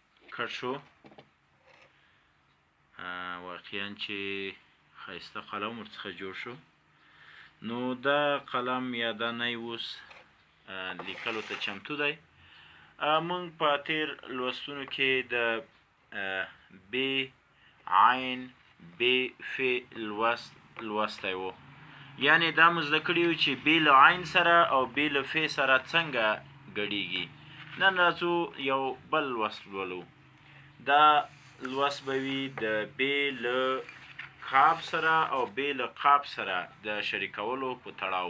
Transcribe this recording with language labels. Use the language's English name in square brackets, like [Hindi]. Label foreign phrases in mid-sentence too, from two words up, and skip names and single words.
[Pashto] کټ شو واقعا چې ښایسته قلم ورڅخه جوړ شو. نو دا قلم یا دا نی اوس لیکلو ته چمتو دی. موږ په تیر لوستونو کې د ب عین ب ف لوستی و، یعنې دا مو زده کړي وو چې ب له عین سره او ب له ف سره څنګه ګډیږي. نن راځو یو بل لوست لولو. دا لوست به وي د ب له کاف سره او ب له قاف سره د شریکولو په تړاو.